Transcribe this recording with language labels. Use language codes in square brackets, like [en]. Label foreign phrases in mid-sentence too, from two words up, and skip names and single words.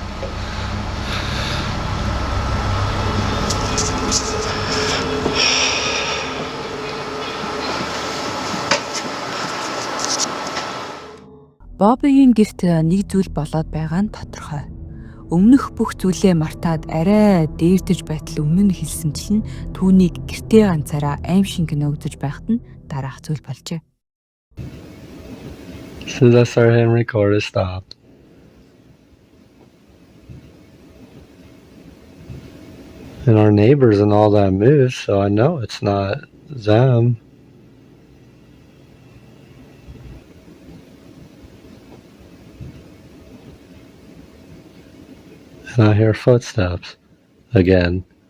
[mn] Боббигийн гэрт нэг зүйл болоод байгаа нь тодорхой. Өмнөх бүх зүйлээ мартаад арай дээрдэж байтал өмнө нь хэлсэнчлэн түүнийг гэртээ ганцаараа аимшиг кино үзэж байхад нь дараах зүйл болжээ. [en] So that's our hand recorder stopped. And our neighbors and all that moved, so I know it's not them. And I hear footsteps again.